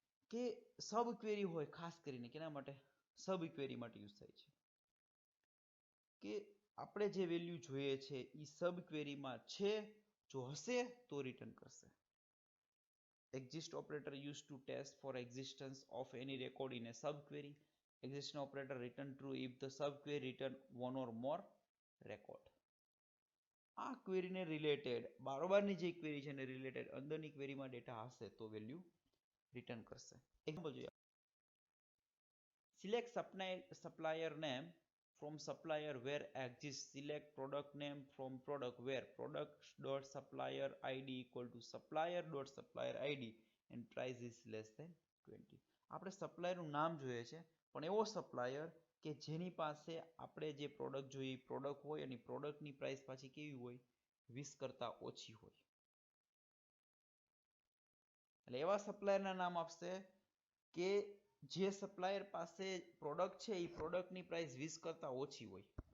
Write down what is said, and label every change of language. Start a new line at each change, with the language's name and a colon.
Gujarati: કે સબ ક્વેરી હોય ખાસ કરીને કેના માટે? સબ ક્વેરી માટે યુઝ થાય છે. કે આપણે જે વેલ્યુ જોઈએ છે એ સબ ક્વેરીમાં છે, જો હશે તો રિટર્ન કરશે.
English: Exist operator used to test for existence of any record in a subquery. Exist operator return true if the subquery return one or more record.
Gujarati: આ ક્વેરીને રિલેટેડ બારોબારની જે ક્વેરી છે એને રિલેટેડ અંદરની ક્વેરીમાં ડેટા હશે તો વેલ્યુ રિટર્ન કરશે. Example જોઈએ.
English: Select supplier name from supplier where exists. Select product name from product where product.supplier id equal to supplier.supplier id and price is less than 20.
Gujarati: આપણે સપ્લાયરનું નામ જોઈએ છે પણ એવો સપ્લાયર કે જેની પાસે આપણે જે પ્રોડક્ટ જોઈએ પ્રોડક્ટ હોય અને પ્રોડક્ટની પ્રાઇસ પાછી કેવી હોય? 20 કરતા ઓછી હોય. એટલે એવા સપ્લાયરના નામ આપશે કે જે સપ્લાયર પાસે પ્રોડક્ટ છે એ પ્રોડક્ટની પ્રાઇસ 20 કરતા ઓછી હોય.